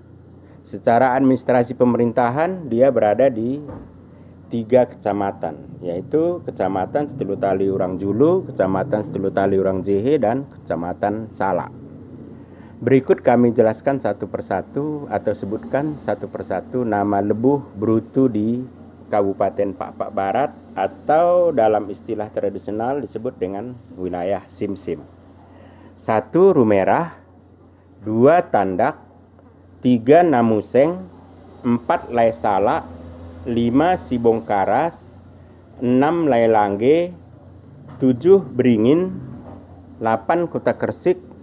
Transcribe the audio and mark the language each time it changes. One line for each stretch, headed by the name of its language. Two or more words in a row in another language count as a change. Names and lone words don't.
Indonesian: Secara administrasi pemerintahan dia berada di 3 kecamatan, yaitu Kecamatan Stelutali Urang Julu, Kecamatan Stelutali Urang Jehe, dan Kecamatan Salak. Berikut kami jelaskan satu persatu atau sebutkan satu persatu nama lebuh Brutu di Kabupaten Pak Barat atau dalam istilah tradisional disebut dengan wilayah Simsim. 1 Rumerah, 2 Tandak, 3 Namuseng, 4 Lai Salak, 5 Sibongkaras, 6 Lai Langge, 7 Beringin, 8 Kota Kersik,